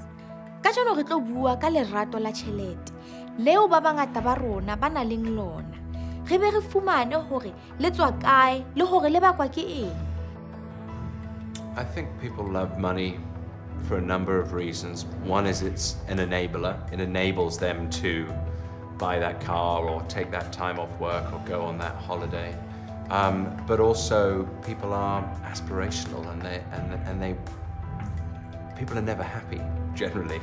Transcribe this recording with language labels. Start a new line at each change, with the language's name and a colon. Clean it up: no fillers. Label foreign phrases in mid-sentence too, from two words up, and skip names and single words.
Southern Sotho: Kajeno re tlo bua ka lerato la tjhelete leo ba bangata ba rona ba nang le lona. Re be re fumane hore le tswa kae le hore le bakwa ke eng.
English: I think people love money for a number of reasons. One is it's an enabler. It enables them to buy that car or take that time off work or go on that holiday. But also people are aspirational and people are never happy generally.